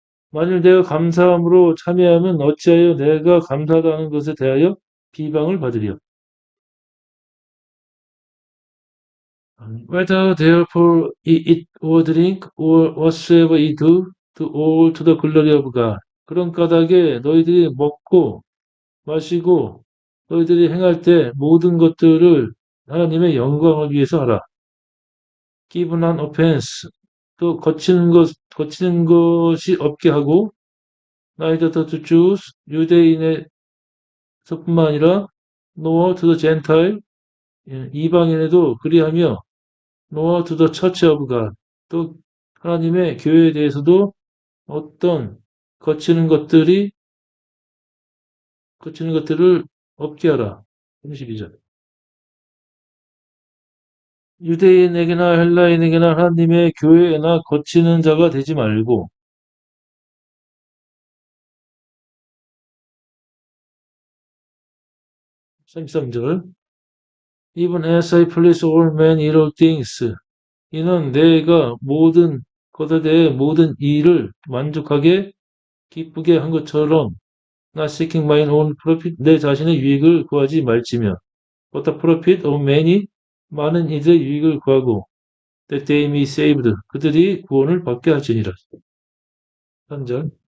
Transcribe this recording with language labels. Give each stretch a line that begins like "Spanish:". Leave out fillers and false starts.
Korean: 만일 내가 감사함으로 참여하면 어찌하여 내가 감사하다는 것에 대하여 비방을 받으리요.
English: Whether therefore eat or drink or whatsoever ye do all to the glory of God.
Korean: 그런 까닭에 너희들이 먹고 마시고 너희들이 행할 때 모든 것들을 하나님의 영광을 위해서 하라.
English: Give none offense.
Korean: 또 거치는 것이 없게 하고
English: neither to Jews,
Korean: 유대인에서뿐만 아니라
English: nor to the Gentile,
Korean: 이방인에도 그리하며
English: nor to the church of God.
Korean: 또 하나님의 교회에 대해서도 어떤 거치는 것들을 없게 하라. 32절. 유대인에게나 헬라인에게나 하나님의 교회에나 거치는 자가 되지 말고 33절.
English: Even as I please all men in all things.
Korean: 이는 내가 모든 것에 대해 모든 일을 만족하게 기쁘게 한 것처럼
English: not seeking my own profit,
Korean: 내 자신의 유익을 구하지 말지며
English: but the profit of many,
Korean: 많은 이들의 유익을 구하고
English: that they may be saved,
Korean: 그들이 구원을 받게 하시니라. 3절.